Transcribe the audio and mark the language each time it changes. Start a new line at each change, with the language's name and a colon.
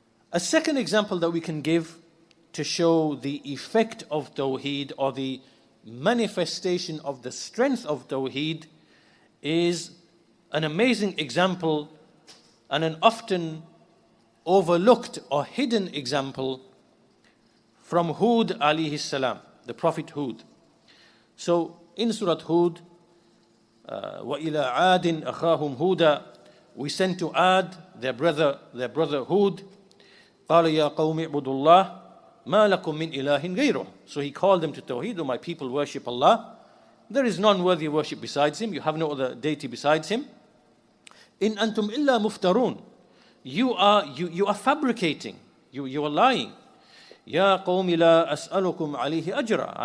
English: A second example that we can give to show the effect of Tawheed, or the manifestation of the strength of Tawheed, is an amazing example and an often overlooked or hidden example from Hud alayhi salam, the Prophet Hud. So in Surah Hud,
Arabic: وَإِلَىٰ عَادٍ أَخَاهُمْ هُودًا,
English: we sent to Ad, their brother Hud,
Arabic: قَالَ يَا قَوْمِ اعْبُدُوا اللَّهِ مَا لَكُم مِّنْ إِلَٰهٍ غَيْرُهُ.
English: So he called them to Tawheed: "O my people, worship Allah. There is none worthy of worship besides Him. You have no other deity besides Him.
Arabic: إِنْ أَنْتُمْ إِلَّا مُفْتَرُونَ.
English: You are fabricating. You are lying.
Arabic: يَا قَوْمِ لَا أَسْأَلُكُمْ عَلَيْهِ أَجْرًا.